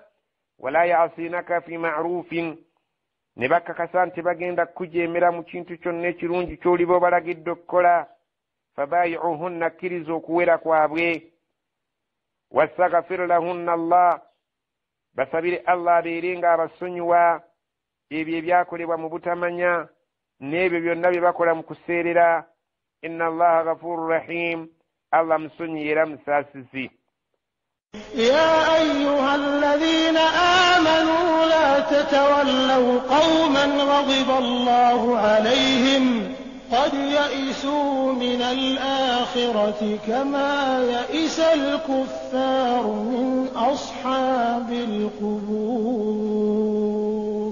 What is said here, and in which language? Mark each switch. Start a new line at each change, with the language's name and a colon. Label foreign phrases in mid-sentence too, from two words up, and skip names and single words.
Arabic: ولا يعصينك في معروف,
Ganda: ne bakakasa nti bagenda kujeemera mu kintu kyonna ekirungi ky'oliba obalagidde okukola. fabayi'uhunna, akkiriza okuwera kwabwe.
Arabic: واستغفر لهن الله,
Ganda: basabire Allah abeere nga abasonyiwa ebyo ebyakolebwa mu butamanya n'ebyo byonna bye bakola mu kuseerera.
Arabic: إن الله غفور رحيم,
Ganda: Allah musonyi era musaasizi.
Arabic: يا أيها الذين آمنوا لا تتولوا قوما غضب الله عليهم قد يئسوا من الآخرة كما يئس الكفار من أصحاب القبور.